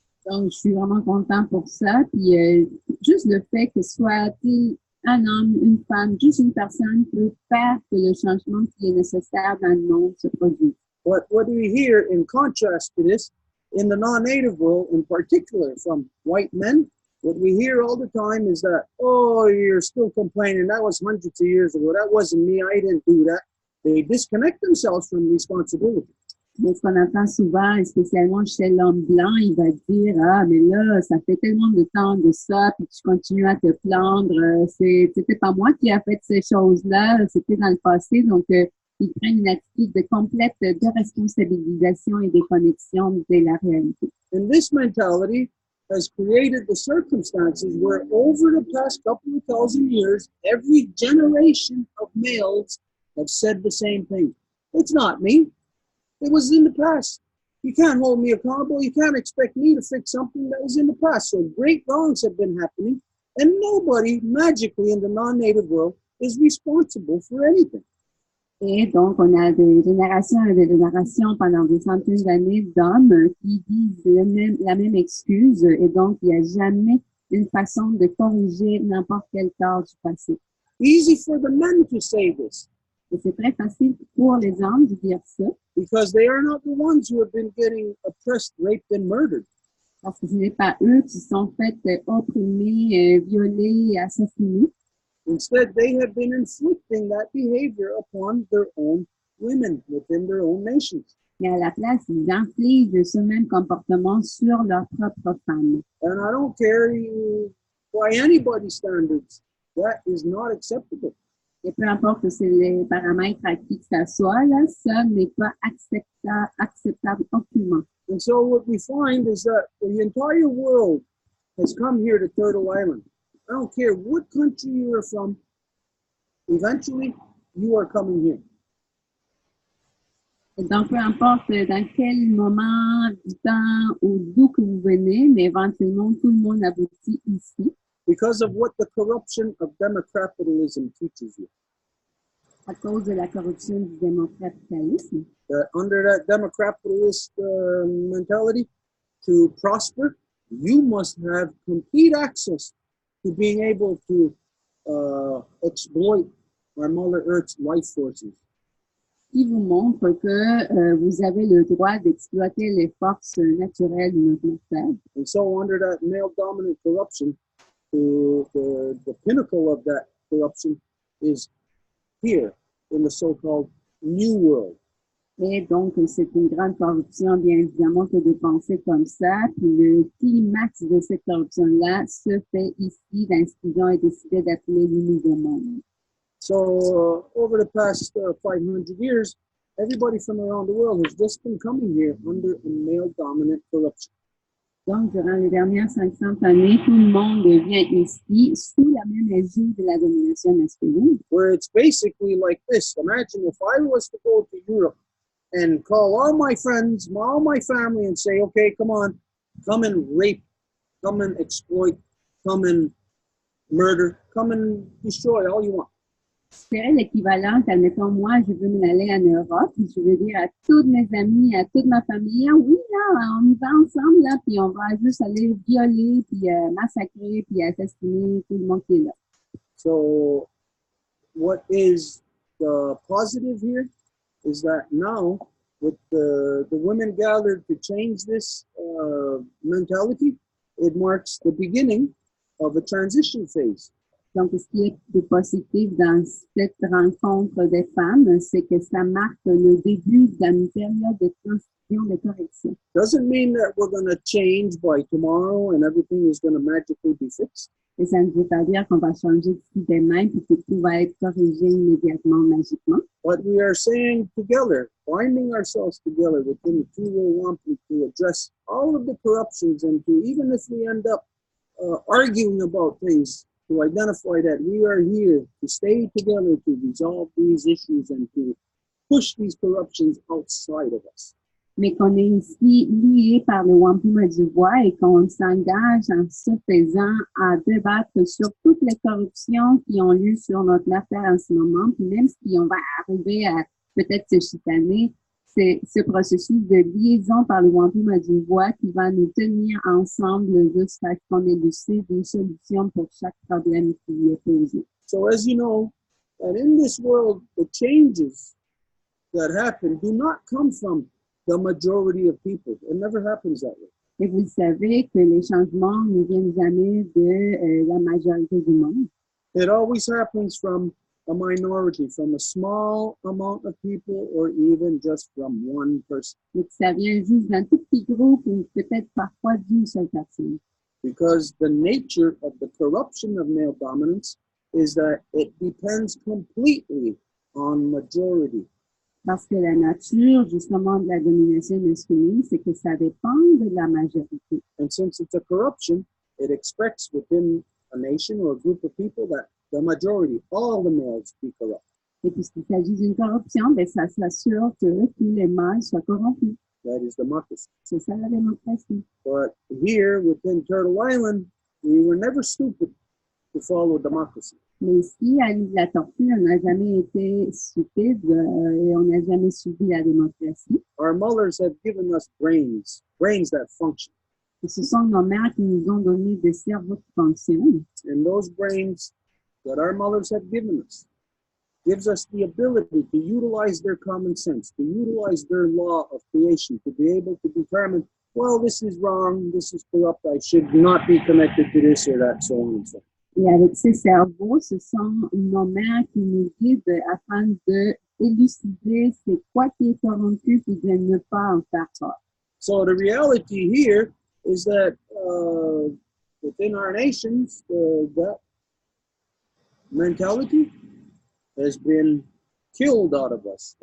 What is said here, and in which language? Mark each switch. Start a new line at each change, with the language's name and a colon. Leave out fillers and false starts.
French: Donc, je suis vraiment content pour ça. Puis, juste le fait que ce soit un homme, une femme, juste une personne peut faire que le changement qui est nécessaire dans le monde se produise.
English: What we hear in contrast to this, in the non-native world, in particular from white men, what we hear all the time is that, oh, you're still complaining. That was hundreds of years ago. That wasn't me. I didn't do that. They disconnect themselves from responsibility.
French: Mais ce qu'on entend souvent, et spécialement chez l'homme blanc, il va dire, ah, mais là, ça fait tellement de temps de ça, puis tu continues à te plaindre. C'était pas moi qui a fait ces choses-là, c'était dans le passé. Donc, ils prennent une attitude de complète responsabilisation et déconnexion de la réalité.
English: And this mentality has created the circumstances where over the past couple of thousand years, every generation of males have said the same thing. It's not me. It was in the past. You can't hold me accountable. You can't expect me to fix something that was in the past. So great wrongs have been happening, and nobody magically in the non-native world is responsible for anything.
French: Et donc, on a des générations et des générations pendant des centaines d'années d'hommes qui disent la même excuse. Et donc, il n'y a jamais une façon de corriger n'importe quel tort du passé.
English: Easy for the men to say this.
French: Et c'est très facile pour les hommes de dire ça.
English: Because they are not the ones who have been getting oppressed, raped, and murdered.
French: Parce que ce n'est pas eux qui sont faits opprimés, violés, assassinés.
English: Instead, they have been inflicting that behavior upon their own women within their own nations.
French: Mais à la place, ils infligent ce même comportement sur leurs propres femmes.
English: And I don't care by anybody's standards, that is not acceptable.
French: Et peu importe c'est les paramètres à qui que ça soit, là, ça n'est pas acceptable aucunement.
English: And so what we find is that the entire world has come here to Turtle Island. I don't care what country you are from, eventually you are coming here.
French: Et donc, peu importe dans quel moment du temps ou d'où que vous venez, mais éventuellement, tout le monde aboutit ici.
English: Because of what the corruption of democapitalism teaches you.
French: À cause de la corruption du démocratisme.
English: Under that democrapitalist mentality, to prosper, you must have complete access to being able to exploit our Mother Earth's life forces.
French: Qui vous montre que vous avez le droit d'exploiter les forces naturelles de notre terre.
English: And so under that male-dominant corruption, the pinnacle of that corruption is here in the so-called New World.
French: Et donc, c'est une grande corruption, bien évidemment, que de penser comme ça. Puis le climax de cette corruption-là se fait ici, dans ce qu'ils ont décidé d'appeler le Nouveau Monde.
English: So over the past 500 years, everybody from around the world has just been coming here under a male-dominant corruption.
French: Donc, durant les dernières 500 années, tout le monde vient ici sous la même égide de la domination masculine.
English: Where it's basically like this. Imagine if I was to go to Europe and call all my friends, all my family, and say, okay, come on, come and rape, come and exploit, come and murder, come and destroy all you want.
French: C'est l'équivalent, admettons, moi, je veux m'en aller en Europe, puis je veux dire à tous mes amis, à toute ma famille, ah oui, là, on y va ensemble, là, puis on va juste aller violer, puis massacrer, puis assassiner tout le monde qui est là.
English: So what is the positive here is that now with the women gathered to change this mentality, it marks the beginning of a transition phase.
French: Donc, ce qui est de positif dans cette rencontre des femmes, c'est que ça marque le début d'une période de transition, de correction.
English: Doesn't mean that we're going to change by tomorrow and everything is going to magically be fixed.
French: Et ça ne veut pas dire qu'on va changer d'ici demain et que tout va être corrigé immédiatement, magiquement.
English: But we are saying together, binding ourselves together within the Row Wampum to address all of the corruptions and to, even if we end up arguing about things, to identify that we are here to stay together to resolve these issues and to push these corruptions outside of us.
French: Mais qu'on est ici liés par le Wampum du Voie et qu'on s'engage en se faisant à débattre sur toutes les corruptions qui ont lieu sur notre affaire en ce moment, puis même si on va arriver à peut-être se chicaner, c'est ce processus de liaison par le Wampum du Voie qui va nous tenir ensemble jusqu'à ce qu'on élucide des solutions pour chaque problème qui est posé.
English: So as you know, that in this world, the changes that happen do not come from the majority of people. It never happens that way.
French: Et vous savez que les changements ne viennent jamais de la majorité du monde.
English: It always happens from a minority, from a small amount of people, or even just from one person.
French: Donc, ça vient juste d'un tout petit groupe ou peut-être parfois d'une seule personne.
English: Because the nature of the corruption of male dominance is that it depends completely on majority.
French: Parce que la nature, justement, de la domination masculine, c'est que ça dépend de la majorité.
English: And since it's a corruption, it expects within a nation or a group of people that the majority, all the males, be corrupt.
French: Et puisqu'il s'agit d'une corruption, ben ça s'assure que tous les mâles soient corrompus.
English: That is democracy.
French: C'est ça la démocratie.
English: But here within Turtle Island, we were never stupid to follow democracy.
French: Mais ici, à l'île de la Tortue, on n'a jamais été stupide et on n'a jamais subi la démocratie.
English: Our mothers have given us brains that function.
French: Et ce sont nos mères qui nous ont donné des cerveaux qui fonctionnent.
English: And those brains that our mothers have given us gives us the ability to utilize their common sense, to utilize their law of creation, to be able to determine, well, this is wrong, this is corrupt, I should not be connected to this or that, so on and so on.
French: Et avec ces cerveaux, ce sont nos mères qui nous guident afin de élucider c'est quoi qui est corrompu et de ne pas en faire tort.
English: So the reality here is that within our nations, that mentality has been killed out of us.